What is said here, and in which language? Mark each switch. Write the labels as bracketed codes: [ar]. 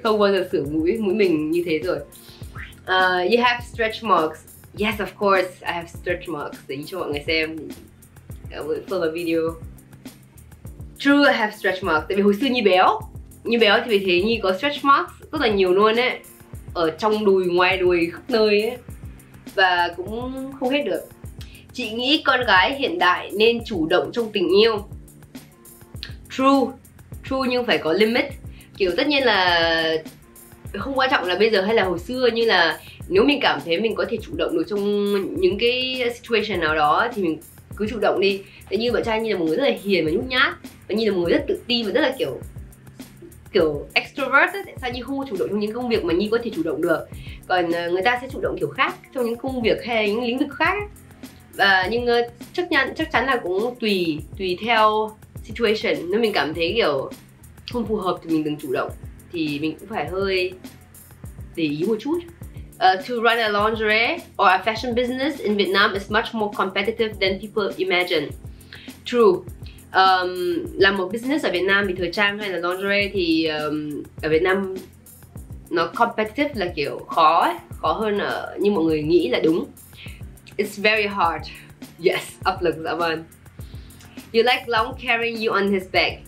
[vi] Không bao giờ sửa mũi mình như thế rồi. [en] You have stretch marks. Yes, of course, I have stretch marks. [vi] Để cho mọi người xem. [en] I will film a video. True, I have stretch marks. [vi] Tại vì hồi xưa Nhi béo thì vì thế Nhi có stretch marks rất là nhiều luôn ấy. Ở trong đùi, ngoài đùi, khắp nơi ấy. Và cũng không hết được. Chị nghĩ con gái hiện đại nên chủ động trong tình yêu. True nhưng phải có limit. Kiểu tất nhiên là không quan trọng là bây giờ hay là hồi xưa, như là nếu mình cảm thấy mình có thể chủ động được trong những cái situation nào đó thì mình cứ chủ động đi. Tại như bạn trai Nhi là một người rất là hiền và nhút nhát, và Nhi là một người rất tự tin và rất là kiểu extrovert ấy. Tại sao Nhi không chủ động trong những công việc mà Nhi có thể chủ động được, còn người ta sẽ chủ động kiểu khác trong những công việc hay là những lĩnh vực khác ấy. Và nhưng chắc chắn là cũng tùy theo situation. Nếu mình cảm thấy kiểu không phù hợp thì mình đừng chủ động, thì mình cũng phải hơi để ý một chút. [en] To run a lingerie or a fashion business in Vietnam is much more competitive than people imagine. True. [vi] Làm một business ở Việt Nam thì thời trang hay là lingerie thì ở Việt Nam nó competitive là kiểu khó ấy, khó hơn như mọi người nghĩ là đúng. [en] It's very hard. Yes, [vi] áp lực dạ vâng. [en] You like Long carrying you on his back.